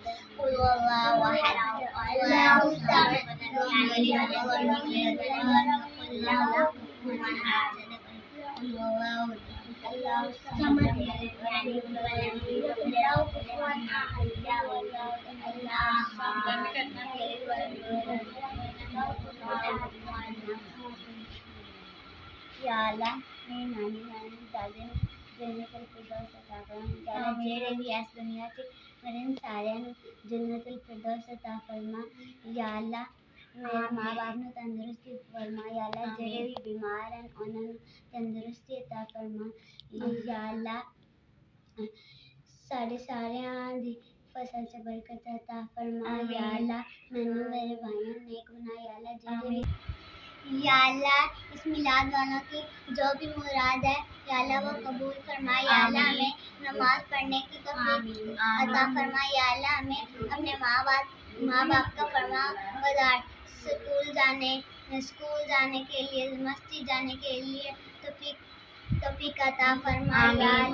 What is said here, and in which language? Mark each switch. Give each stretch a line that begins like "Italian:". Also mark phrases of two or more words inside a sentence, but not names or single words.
Arabic: قل هو الله أحد الله الصمد لم يلد ولم يولد ولم يكن له كفوا أحد. قل هو الله الله الصمد لم يلد ولم يولد ولم يكن له كفوا أحد. الله الصمد لم يلد ولم يولد ولم يكن له كفوا أحد.
Punjabi: ਯਾ ਅੱਲਾਹ ਮੇਰੀ ਨਾਨੀ ਨਾਨੀ ਦਾਦੀ ਜੰਨਤੁਲ ਫ਼ਿਰਦੌਸ ਅਤਾ ਫ਼ਰਮਾ, ਯਾ ਅੱਲਾਹ ਜਿਹੜੇ ਭੀ ਇਸ ਦੁਨੀਆ ਚ ਮਰੇ ਸਾਰਿਆਂ ਨੂੰ ਜੰਨਤੁਲ ਫ਼ਿਰਦੌਸ ਅਤਾ ਫ਼ਰਮਾ। ਯਾ ਅੱਲਾਹ ਮੇਰੇ ਮਾਂ ਬਾਪ ਨੂੰ ਤੰਦਰੁਸਤੀ ਫ਼ਰਮਾ, ਯਾ ਅੱਲਾਹ ਜਿਹੜੇ ਭੀ ਬੀਮਾਰ ਹੈਂ ਉਨ੍ਹਾਂ ਨੂੰ ਤੰਦਰੁਸਤੀ ਅਤਾ ਫ਼ਰਮਾ। ਯਾ ਅੱਲਾਹ ਸਾਡੇ ਸਾਰਿਆਂ ਦੀ ਫ਼ਸਲ ਚ ਬਰਕਤ ਅਤਾ ਫ਼ਰਮਾ। ਯਾ ਅੱਲਾਹ ਮੈਨੂੰ ਮੇਰੇ ਭਾਈਓ ਨੂੰ ਨੇਕ ਬਣਾ।
Urdu: یا اللہ
Punjabi: ਜਿਹੜੇ ਭੀ
Urdu: یا اللہ اس میلاد والوں کی جو بھی مراد ہے یا اللہ وہ قبول فرما. یا اللہ ہمیں نماز پڑھنے کی توفیق عطا فرما. یا اللہ ہمیں اپنے ماں باپ کا فرما بردار سکول جانے کے لیے مسجد جانے کے لیے توفیق عطا فرما.